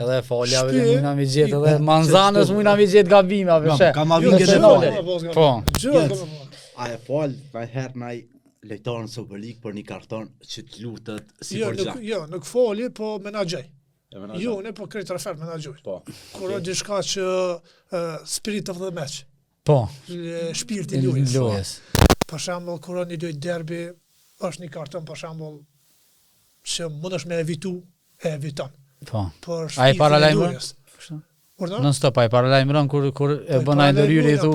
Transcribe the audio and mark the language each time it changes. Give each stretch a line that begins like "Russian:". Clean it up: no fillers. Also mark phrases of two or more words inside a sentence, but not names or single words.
Albanian: Edhe falja mundna me gjet edhe Manzanës mundna me gjet gabime apo she. Kamavinga në fali. Po. A e fal pa herë nai lojtar në Super League për një karton që të lutet si për gjak. Jo, nuk fali, po menaxhoj. Jo, ne po krejt refer menaxhoj. Po. Kur është diçka që
English: spirit of the match.
Albanian: Po. Shpirti i lojës. Për shembull, kur një lojë derbi, është një karton për shembull që mundesh me evitu, e eviton. Po. Ai paralajmëron. Non stop ai paralajmëron kur e bën ai ndërhyrje i thu.